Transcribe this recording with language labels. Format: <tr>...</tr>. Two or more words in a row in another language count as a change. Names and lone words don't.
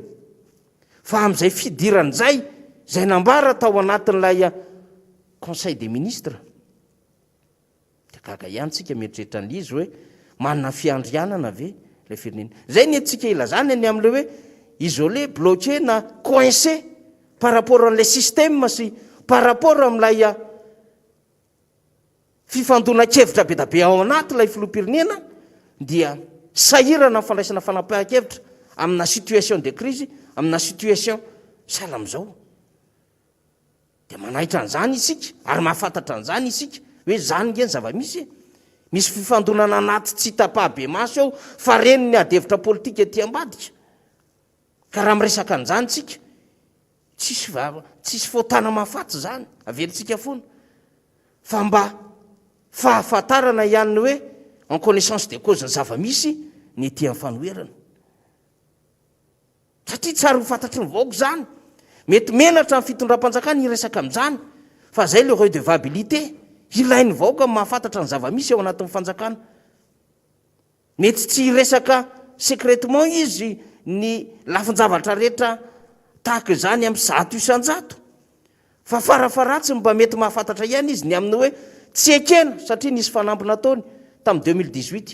<mg>Fa amin'izay fidirana izay zay nambara tao anatin'ilay</mg> <fr>conseil des ministres.</fr> <mg>Dia gaga ihany tsika mieritreritra an'izy hoe manana fiandrianana ve ilay firenena. Zay ny antsika ilazany any amin'ilay hoe</mg> <fr>isolé, bloqué</fr> <mg>na</mg> <fr>coincé par rapport</fr> <mg>an'ilay système sy</mg> <fr>par rapport</fr> <mg>amin'ilay fifandona-kevitra be da be ao anaty ilay filoham-pirenena dia sahirana fandraisana fanapahan-kevitra amina</mg> <fr>situation de crise,</fr> <mg>amina situation sahala amin'izao. Dia manahitra an'izany isika ary mahafantatra an'izany isika hoe zany nge ny zava-misy. Misy fifandonana anaty tsy hita-pahabe maso eo fa reny ny adevitra politika ety ambadika. Ka raha miresaka an'izany tsika tsisy fotana mahafaty zany averintsika foana fa mba fahafantarana ihany hoe</mg> <fr>en connaissance de cause</fr> <mg>ny zava-misy ny ety amin'ny fanoherana. Satria tsara ho fantatry ny vahoaka zany. Mety menatra ny fitondram-panjakana hiresaka amin'izany fa zay le redevabilité ilain'ny vahoaka mahafantatra ny zava-misy ao anatin'ny fanjakana. Mety tsy hiresaka secrètement izy ny lafin-javatra rehetra tahaka izany amin'ny zato isan-jato fa farafaratsy mba mety mahafantatra ihany izy ny amin'ny hoe tsy ekena satria nisy fanamby nataony tamin'ny 2018.</mg>